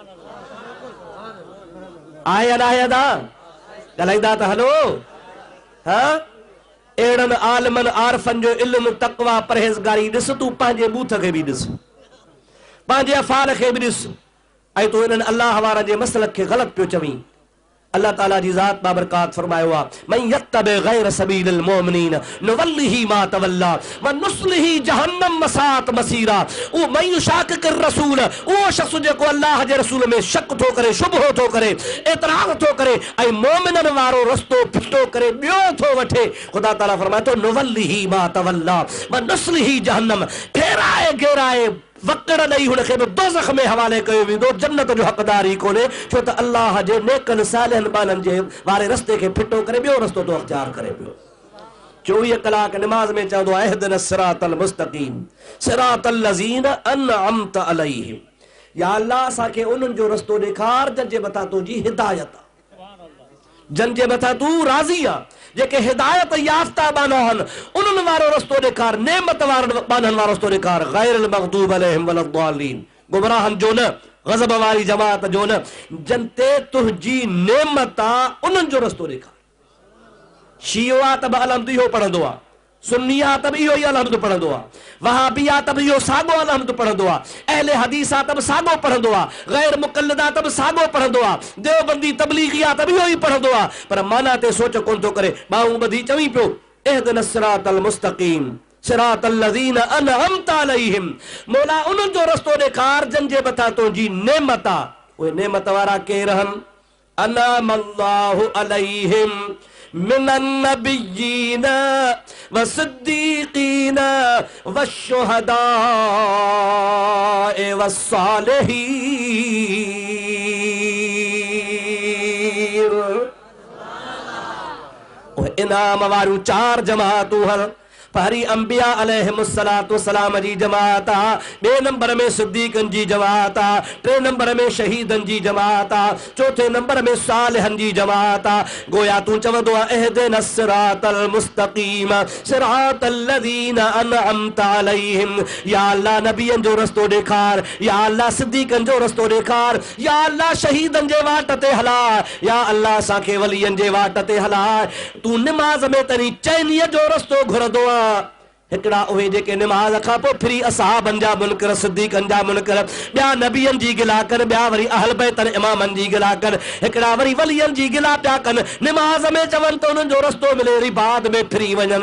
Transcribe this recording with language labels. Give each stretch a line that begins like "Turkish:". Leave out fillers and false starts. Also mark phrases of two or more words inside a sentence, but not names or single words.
Sindhi: आहे अलाए अदा ॻाल्हाईंदा त हलो, हाँ अहिड़नि आलिमनि आरफनि जो इल्मु तक़वा परहेज़गारी ॾिस, तूं पंहिंजे बूथ खे बि ॾिस, पंहिंजे अफ़ाल खे बि ॾिस, ऐं तूं इन्हनि अल्लाह वारनि जे मसलक खे ग़लति पियो चवीं। अल्लाह ताला जी ज़ात बाबरकात फरमायो आहे,
Arabic: من يتبع غير سبيل المؤمنين نوله ما تولى ونصله جهنم وساءت مصيرا.
Sindhi: ओ
Arabic: من يشاقق الرسول,
Sindhi: ओ शख्स जेको अल्लाह जे रसूल में शक थो करे, शुबहो थो करे, एतराज़ थो करे ऐं मोमिननि वारो रस्तो फिटो करे ॿियो थो वठे, ख़ुदा ताला फरमाए थो
Arabic: نوله ما تولى ونصله جهنم,
Sindhi: फेराए घेराए वकड़ ॾेई हुनखे बि दोज़ख में हवाले कयो वेंदो, जन्नत जो हक़दार ई कोन्हे, छो त अल्लाह जे नेकनि सालिहनि बाननि जे वारे रस्ते खे फिटो करे ॿियो रस्तो तो अख़्तियार करे पियो। 24 कलाक निमाज़ में चवंदो आहे
Arabic: اهدنا الصراط المستقيم صراط الذين أنعمت عليهم,
Sindhi: या अल्लाह असांखे उन्हनि जो रस्तो ॾेखार जंहिंजे मथां तुंहिंजी हिदायत आहे, जंहिंजे मथां तूं राज़ी आहे, जेके हिदायत याफ़्ता बाना आहिनि उन्हनि वारो रस्तो ॾेखार, नेमत वारनि बाननि वारो रस्तो ॾेखार,
Arabic: غير المغضوب عليهم ولا الضالين,
Sindhi: गुमराहनि जो न, ग़ज़ब वारी जमात जो न, जन ते तुंहिंजी नेमत आहे उन्हनि जो रस्तो ॾेखार। शियो आहे त बि अलहम्द इहो पढ़ंदो आहे, सुन्नी आहे त बि इहो ई अलहम्द पढ़ंदो आहे, वहाबी आहे त बि इहो साॻो अलहम्द पढ़ंदो आहे, अहले हदीस आहे त बि साॻो पढ़ंदो आहे, गैर मुक़ल्लिद आहे त बि साॻो पढ़ंदो आहे, देवबंदी तबलीगी आहे त बि इहो ई पढ़ंदो आहे, पर माना ते सोच कोन थो करे। ॿाहूं ॿधी चवीं पियो
Arabic: اهدنا الصراط المستقيم صراط الذين أنعمت عليهم,
Sindhi: मौला उन्हनि जो रस्तो ॾेखार जंहिंजे मथां तुंहिंजी नेमत आहे। उहे नेमत वारा केर आहिनि?
Arabic: أنعم الله عليهم من النبيين والصديقين والشهداء والصالحين.
Sindhi: इनाम वारियूं 4 जमातूं हल, पहरी अंबिया
Arabic: عليهم الصلاة والسلام
Sindhi: जी जमात आ, बे नंबर में सिद्दीकन जी जमात आ, 3 नंबर में शहीदन जी जमात आ, 4थे नंबर में सालिहन जी जमात आ। गोया तू चवंदो आहे
Arabic: اهدنا الصراط المستقيم صراط الذين أنعمت عليهم,
Sindhi: या अल्लाह नबियन जो रस्तो ॾेखार, या अल्लाह सिद्दीकन जो रस्तो ॾेखार, या अल्लाह शहीदन जे वाट ते हला, या अल्लाह असांखे वलियन जे वाट ते हला। तू निमाज़ में तनी चैनीअ जो रस्तो घुरंदो आहे, हिकड़ा उहे जेके निमाज़ खां पोइ फिरी असहाबन जा मुनकर, सिद्दीकन जा मुनकर, ॿिया नबियन जी गिला कनि, ॿिया वरी अहल बैतन इमामन जी गिला कनि, हिकड़ा वरी वलियन जी गिला पिया कनि, निमाज़ में चवनि त उन्हनि जो रस्तो मिले वरी बाद में फिरी वञनि।